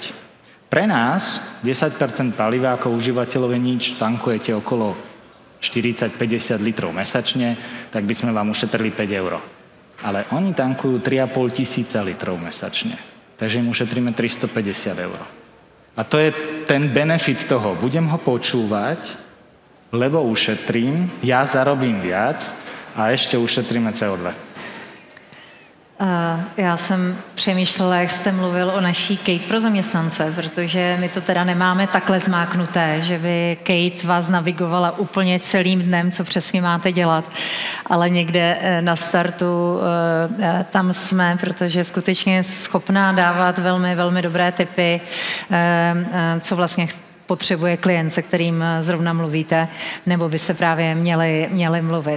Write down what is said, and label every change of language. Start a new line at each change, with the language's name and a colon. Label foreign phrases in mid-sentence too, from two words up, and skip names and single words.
Slovak: Pre nás 10% paliva ako užívateľov je nič, tankujete okolo 40-50 litrov mesačne, tak by sme vám ušetrili 5 €. Ale oni tankujú 3,5 tisíca litrov mesačne. Takže im ušetríme 350 €. A to je ten benefit toho. Budem ho počúvať, lebo ušetrím, ja zarobím viac a ešte ušetríme CO2.
Czech: Já jsem přemýšlela, jak jste mluvil o naší Kate pro zaměstnance, protože my to teda nemáme takhle zmáknuté, že by Kate vás navigovala úplně celým dnem, co přesně máte dělat, ale někde na startu tam jsme, protože skutečně je schopná dávat velmi, velmi dobré tipy, co vlastně potřebuje klient, se kterým zrovna mluvíte, nebo byste právě měli mluvit.